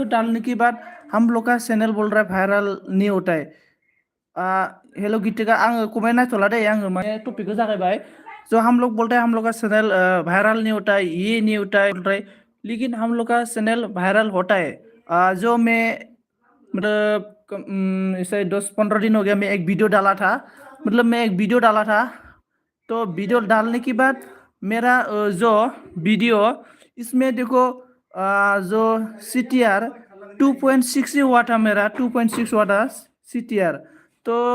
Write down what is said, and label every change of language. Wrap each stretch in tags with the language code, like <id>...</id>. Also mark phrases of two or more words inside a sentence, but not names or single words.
<hi>डालने के बाद हम लोग का चैनल बोल रहा है वायरल नहीं होता है हेलो गितिका</hi> <brx>आङो कमेन्ट नायथ'ला दे आङो माने टपिकखौ जागायबाय</brx> <hi>जो हम लोग बोलते हैं हम लोग का चैनल वायरल नहीं होता है ये नहीं होता है लेकिन हम लोग का चैनल वायरल होता है जो मैं मतलब इसे 10-15 दिन हो गया मैं एक वीडियो डाला था मतलब मैं एक वीडियो डाला था तो वीडियो डालने के बाद मेरा जो वीडियो इसमें देखो जो CTR 2.6 ही हुआ था मेरा 2.6 हुआ था CTR तो</hi>